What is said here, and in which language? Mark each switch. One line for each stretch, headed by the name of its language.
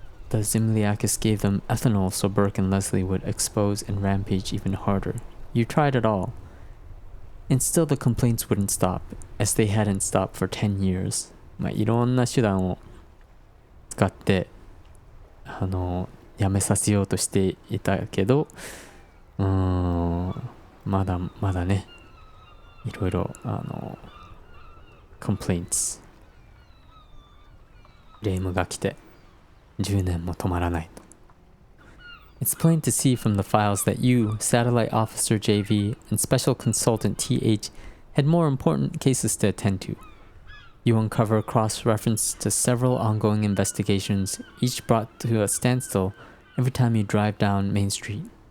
English: The Zimliakis gave them ethanol so Burke and Leslie would expose and rampage even harder. You tried it all. And still the complaints wouldn't stop, as they hadn't stopped for 10 years.
Japanese: いろんな手段を使ってやめさせようとしていたけど、まだまだね、いろいろcomplaints、クレームが来て10年も止まらないと。
English: It's plain to see from the files that you, Satellite Officer JV, and Special Consultant TH had more important cases to attend to. You uncover cross-reference to several ongoing investigations, each brought to a standstill every time you drive down Main Street.